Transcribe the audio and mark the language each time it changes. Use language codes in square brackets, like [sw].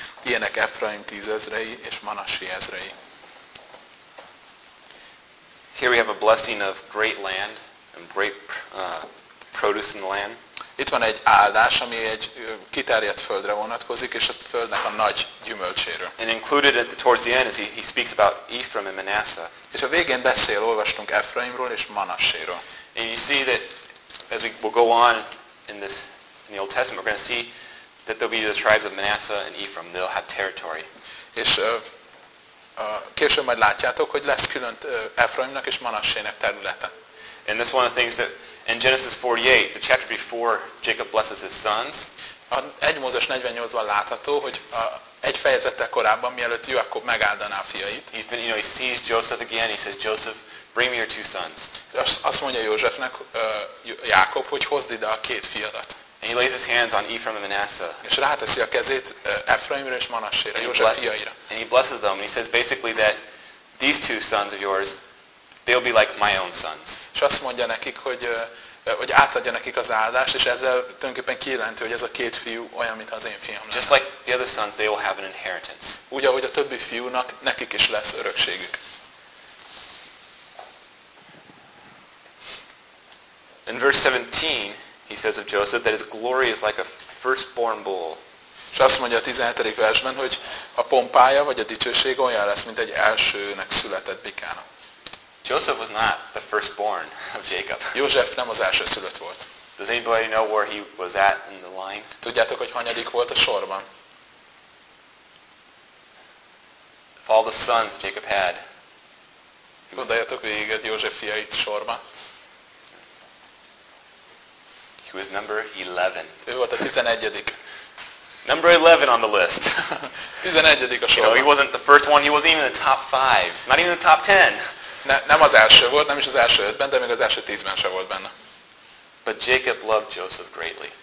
[hu] Ilyenek Efraim tízezrei és Manassé ezrei. [en] Here we have a blessing of great land and great produce in the land. [hu] Itt van egy áldás, ami egy kiterjedt földre vonatkozik, és a földnek a nagy gyümölcséről. [en] And included at the, towards the end is he speaks about Ephraim and Manasseh. [hu] És a végén beszél, olvastunk Efraimról és Manasséről. [en] And you see that as we will go on in this in the Old Testament, we're going to see that there'll be the tribes of Manasseh and Ephraim. They'll have territory. [hu] És később majd látjátok, hogy lesz külön Efraimnak és Manassének területe. [en] And this is one of the things that in Genesis 48, the chapter before Jacob blesses his sons. [hu] A 1 Mózes 48-ban látható, hogy egy fejezettel korábban, mielőtt Jakob megáldaná a fiait. [en] He's been, you know, he sees Joseph again. He says, Joseph, bring me your two sons. [hu] Azt mondja Józsefnek, Jakob, hogy hozd ide a két fiadat. [en] And he lays his hands on Ephraim and Manasseh. [hu] És ráteszi a kezét Efraimre és Manassére, József fiaira. [en] And he blesses them. And he says basically that these two sons of yours, they'll be like my own sons. [hu] És azt mondja nekik, hogy átadja nekik az áldást, és ezzel tulajdonképpen kijelenti, hogy ez a két fiú olyan, mint az én fiam lenne. [en] Just like the other sons, they will have an inheritance. [hu] Úgy, ahogy a többi fiúnak, nekik is lesz örökségük. [en] In verse 17, he says of Joseph that his glory is like a firstborn bull. [hu] És azt mondja a 17. versben, hogy a pompája vagy a dicsőség olyan lesz, mint egy elsőnek született bikának. [en] Joseph was not the firstborn of Jacob. [hu] József nem az elsőszülött volt. [en] Does anybody know where he was at in the line? [hu] Tudjátok, hogy hanyadik volt a sorban? [en] Of all the sons Jacob had. [hu] Gondoljátok végig József fiait sorban. [en] He was number 11. [hu] Ő volt a 11. [en] Number 11 on the list. [hu] 11. a sorban. [en] You know, he wasn't the first one, he wasn't even in the top 5. Not even in the top 10. [hu] Nem az első volt, nem is az első 5-ben, de még az első 10-ben sem volt benne. [en] But Jacob loved Joseph greatly.